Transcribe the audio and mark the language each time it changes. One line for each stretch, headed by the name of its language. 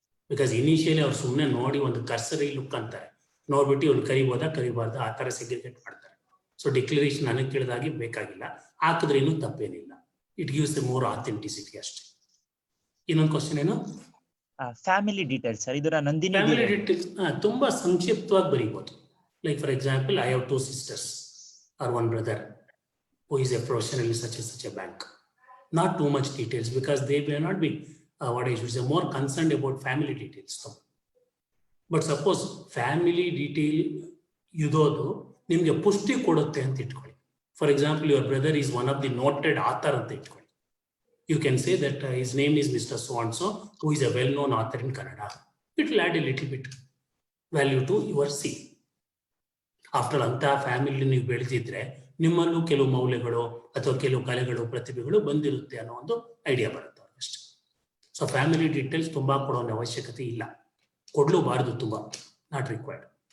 Kannada: Because initially ಅವ್ರು ಸುಮ್ಮನೆ ನೋಡಿ ಒಂದು ಕರ್ಸರಿ ಲುಕ್ ಅಂತಾರೆ, ನೋಡ್ಬಿಟ್ಟು ಇವ್ರು ಕರಿಬೋದಾ ಕರಿಬಾರ್ದು ಆ ಥರ ಸೆಗ್ರಿಗೇಟ್ ಮಾಡ್ತಾರೆ. ಸೊ ಡಿಕ್ಲರೇಷನ್ ನನಗೆ ಕೇಳಿದಾಗಿ ಬೇಕಾಗಿಲ್ಲ, ಹಾಕಿದ್ರೆ ಇನ್ನೂ ತಪ್ಪೇನಿಲ್ಲ.
English: It gives the more authenticity ಅಷ್ಟೇ.
Kannada: ಇನ್ನೊಂದು ಕ್ವಶನ್ ಏನು? Family details sir. ಇದರ ನಂದಿನಿ ಫ್ಯಾಮಿಲಿ ಡೀಟೇಲ್ಸ್ ತುಂಬಾ ಸಂಕ್ಷಿಪ್ತವಾಗಿ ಬರೀಬಹುದು.
English: Like for example, I have 2 sisters or 1 brother who is a professional in such a bank. Not too much details, because they may not be what I should say, more concerned about family details. But suppose family detail
Kannada: ಇರೋದು ನಿಮಗೆ ಪುಷ್ಟಿ ಕೊಡುತ್ತೆ ಅಂತ ಇಟ್ಕೊಳ್ಳಿ.
English: for example, your brother is one of the noted author
Kannada: ಅಂತ ಇಟ್ಕೊಳ್ಳಿ.
English: You can say that his name is Mr. So-and-so, who is a well-known author in Kannada. It will add a little bit value to your CV.
Kannada: After all, ಅಂತಹ family ನೀವು ಬೆಳೆದಿದ್ರೆ ನಿಮ್ಮಲ್ಲೂ ಕೆಲವು ಮೌಲ್ಯಗಳು ಅಥವಾ ಕೆಲವು ಕಲೆಗಳು ಪ್ರತಿಭೆಗಳು ಬಂದಿರುತ್ತೆ ಅನ್ನೋ ಒಂದು ಐಡಿಯಾ ಬರುತ್ತೆ ಅಷ್ಟೇ. ಸೊ ಫ್ಯಾಮಿಲಿ ಡೀಟೇಲ್ಸ್ ತುಂಬಾ ಕೊಡೋ ಅವಶ್ಯಕತೆ ಇಲ್ಲ, ಕೊಡ್ಲೂಬಾರ್ದು, ತುಂಬಾ
English: Not required.